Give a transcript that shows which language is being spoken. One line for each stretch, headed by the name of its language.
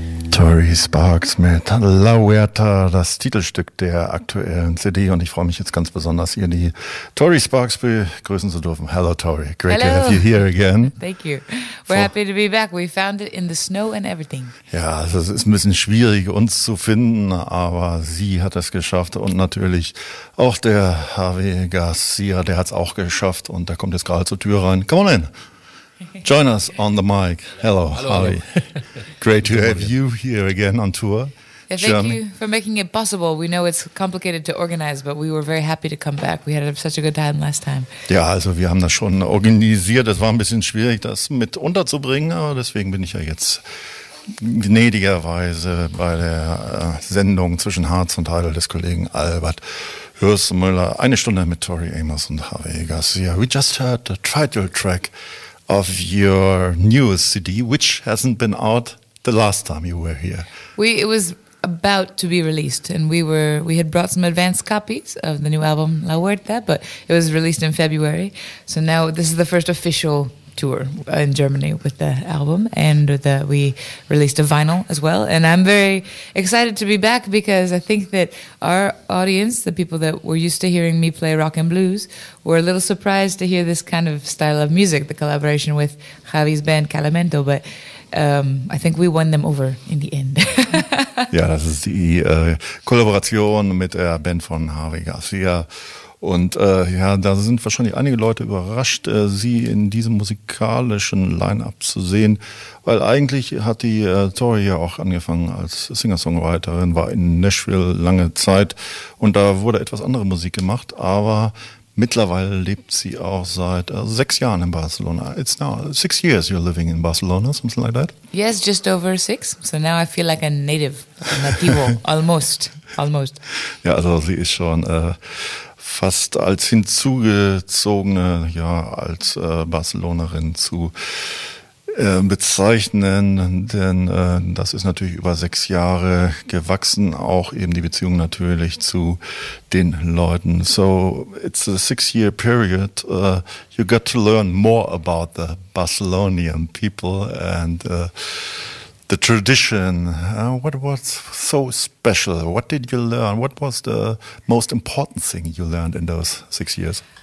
German: Tori Sparks mit La Huerta, das Titelstück der aktuellen CD. Und ich freue mich jetzt ganz besonders, hier die Tori Sparks begrüßen zu dürfen.
English: Hello, Tori. Great to have you here again. Thank you. We're happy to be back. We found it in the snow and everything.
German: Ja, also es ist ein bisschen schwierig, uns zu finden, aber sie hat es geschafft. Und natürlich auch der Javi Garcia, der hat es auch geschafft. Und der kommt jetzt gerade zur Tür rein.
English: Come on in. Join us on the mic. Hello, Javi. Great to have you here again on tour. Yeah, thank you for making it possible. We know it's complicated to organize, but we were very happy to come back. We had such a good time last time.
German: Ja, also wir haben das schon organisiert. Es war ein bisschen schwierig, das mit unterzubringen, aber deswegen bin ich ja jetzt gnädigerweise bei der Sendung zwischen Harz und Heidel des Kollegen Albert Hürsmüller. 1 Stunde mit Tori Amos und Javi Garcia.
English: We just heard the title track of your newest CD, which hasn't been out the last time you were here. It was about to be released, and we had brought some advanced copies of the new album La Huerta, but it was released in February. So now this is the first official tour in Germany with the album, and we released a vinyl as well. And I'm very excited to be back because I think that our audience, the people that were used to hearing me play rock and blues, were a little surprised to hear this kind of style of music, the collaboration with Javi's band Calamento, but I think we won them over in the end.
German: Ja, das ist die Kollaboration mit der Band von Javi Garcia. Und ja, da sind wahrscheinlich einige Leute überrascht, sie in diesem musikalischen Line-Up zu sehen, weil eigentlich hat die Tori ja auch angefangen als Singer-Songwriterin, war in Nashville lange Zeit und da wurde etwas andere Musik gemacht, aber mittlerweile lebt sie auch seit 6 Jahren in Barcelona.
English: It's now 6 years you're living in Barcelona, something like that? Yes, just over 6. So now I feel like a native, nativo, almost.
German: Ja, also sie ist schon fast als hinzugezogene, ja, als Barcelonerin zu bezeichnen, denn das ist natürlich über 6 Jahre gewachsen, auch eben die Beziehung natürlich zu den Leuten.
English: So it's a 6-year period. You got to learn more about the Barcelonian people and the tradition. What was so special? What did you learn? What was the most important thing you learned in those 6 years?